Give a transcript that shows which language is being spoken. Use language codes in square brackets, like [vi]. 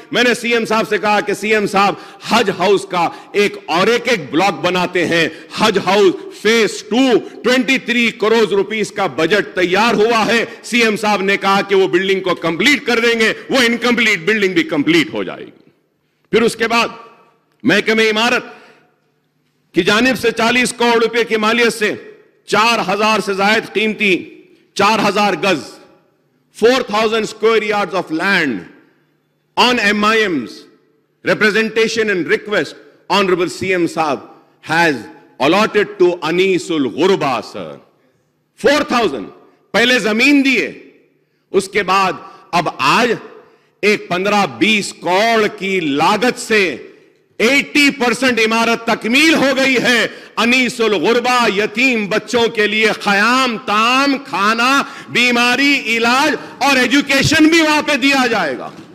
[hi] मैंने सीएम साहब से कहा कि सीएम साहब हज हाउस का एक ब्लॉक बनाते हैं, हज हाउस फेज 2 23 करोड़ रुपीस का बजट तैयार हुआ है। सीएम साहब ने कहा कि वो बिल्डिंग को कंप्लीट कर देंगे, वो इनकम्प्लीट बिल्डिंग भी कंप्लीट हो जाएगी। फिर उसके बाद महकमे इमारत की जानिब से 40 करोड़ रुपए की मालियत से 4000 से ज्यादा कीमती 4000 गज 4000 [en] square yards of land on MIM's representation and request, Honorable CM Saab has allotted to Anisul Ghurba, sir. [hi] 4000 पहले जमीन दिए, उसके बाद अब आज एक 15-20 करोड़ की लागत से 80% इमारत तकमील हो गई है। अनीसुल गुरबा यतीम बच्चों के लिए ख़याम, ताम, खाना, बीमारी, इलाज और एजुकेशन भी वहां पे दिया जाएगा।